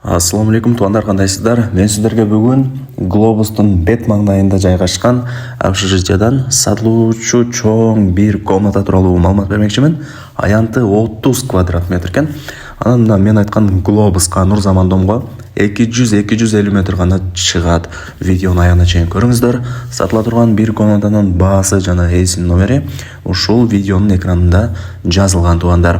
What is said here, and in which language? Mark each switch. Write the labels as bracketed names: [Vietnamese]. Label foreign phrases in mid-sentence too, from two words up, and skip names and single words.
[Kazakh] Ассаламу алейкум, туғандар, қандайсыздар? Мен сіздерге бүгін [Kyrgyz] глобустың бет маңдайында жайғашқан общежитиядан сатылуучу чоң бир комната тууралуу маалымат бермекчимин. Аянты 30 квадрат метр экен. Анан мына мен айткан глобуска Нурзаман домго 200-250 метр гана чыгат. Видеону аягына чейин көрүңүздөр. Сатыла турган бир комнатанын баасы жана ээсинин номери ушул видеонун экранында жазылган, туғандар.